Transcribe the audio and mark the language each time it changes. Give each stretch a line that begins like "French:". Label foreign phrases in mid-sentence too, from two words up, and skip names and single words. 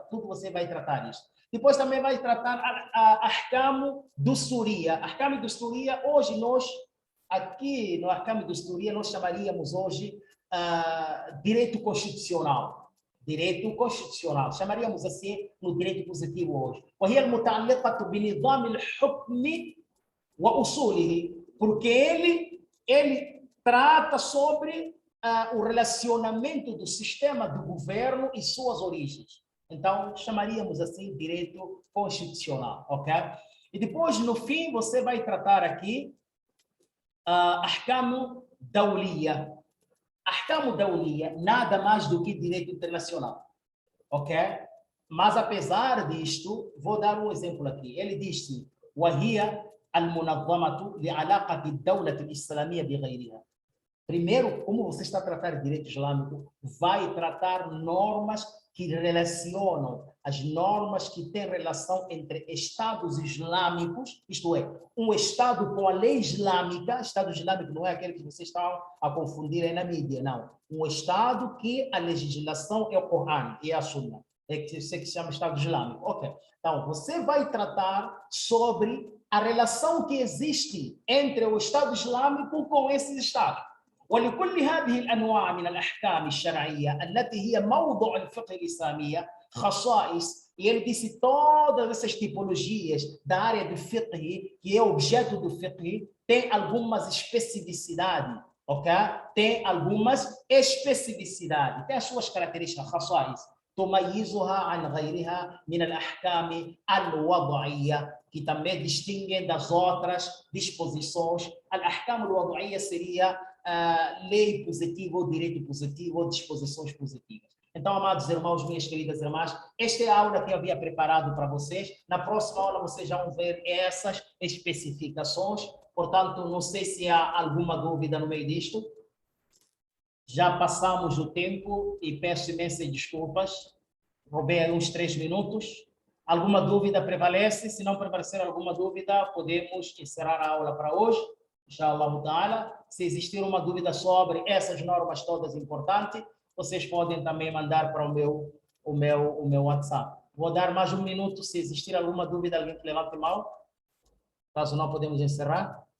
Portuguese: Tudo você vai tratar isso. Depois também vai tratar a ahkam do Suria. Ahkam do Suria, hoje nós, aqui no ahkam do Suria, nós chamaríamos hoje direito constitucional. Direito constitucional, chamaríamos assim no direito positivo hoje.
Arabic: وهي المتعلقة بنظام الحكم وأصوله,
Portuguese: porque ele trata sobre o relacionamento do sistema do governo e suas origens. Então, chamaríamos assim direito constitucional, ok? E depois, no fim, você vai tratar aqui
Arabic: أحكام دولية. أحكام دولية,
Portuguese: nada mais do que direito internacional, ok? Mas, apesar disto, vou dar um exemplo aqui. Ele diz-se,
Arabic: وهي المنظمة لعلاقة الدولة الإسلامية بغيرها.
Portuguese: Primeiro, como você está a tratar de direito islâmico, vai tratar normas que relacionam, as normas que têm relação entre Estados islâmicos, isto é, um Estado com a lei islâmica. Estado islâmico não é aquele que vocês estão a confundir aí na mídia, não. Um Estado que a legislação é o Corão e a Sunna. É que se chama Estado Islâmico. Ok. Então, você vai tratar sobre a relação que existe entre o Estado Islâmico com esses Estados.
Arabic: ولكل هذه الأنواع من الأحكام الشرعية التي هي موضوع الفقه الإسلامية خصائص.
Portuguese: E ele disse todas essas tipologias da área do fiqh, que é objeto do fiqh, tem algumas especificidades, ok? Tem algumas especificidades, tem as suas características,
Arabic: خصائص تميزها عن غيرها من الأحكام الوضعية,
Portuguese: que também distinguem das outras disposições.
Arabic: الأحكام الوضعية
Portuguese: seria lei positiva, ou direito positivo, ou disposições positivas. Então, amados irmãos, minhas queridas irmãs, esta é a aula que eu havia preparado para vocês. Na próxima aula, vocês já vão ver essas especificações. Portanto, não sei se há alguma dúvida no meio disto. Já passamos o tempo e peço imensas desculpas. Roubei uns 3 minutos. Alguma dúvida prevalece? Se não prevalecer alguma dúvida, podemos encerrar a aula para hoje.
Arabic: إن شاء الله تعالى.
Portuguese: Se existir uma dúvida sobre essas normas todas importantes, vocês podem também mandar para o meu WhatsApp. Vou dar mais um minuto. Se existir alguma dúvida, alguém que levante a mão. Caso não, podemos encerrar.